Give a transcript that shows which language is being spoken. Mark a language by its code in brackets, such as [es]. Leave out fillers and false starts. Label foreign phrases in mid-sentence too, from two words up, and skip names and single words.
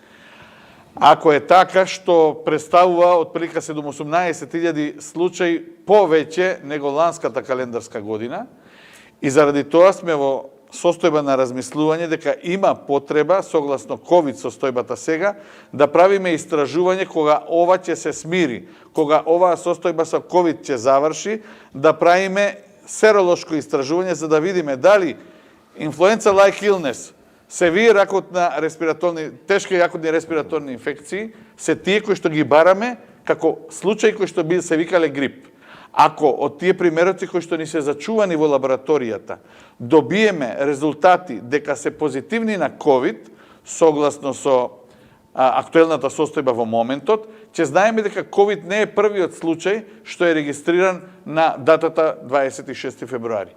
[mk] Ако е така, што представува отприлика 18.000 случаи повеќе него ланската календарска година, и заради тоа сме во состојба на размислување дека има потреба, согласно COVID состојбата сега, да правиме истражување кога ова ќе се смири, кога оваа состојба со COVID ќе заврши, да правиме серолошко истражување за да видиме дали [en] influenza-like illness, [mk] севиер акутна респираторни, тешки акутни респираторни инфекции, се тие кои што ги бараме како случаи кои што се викале грип. Ако од тие примероци кои што ни се зачувани во лабораторијата, добиеме резултати дека се позитивни на COVID, согласно со актуелната состојба во моментот, ќе знаеме дека COVID не е првиот случај што е регистриран на датата 26 февруари.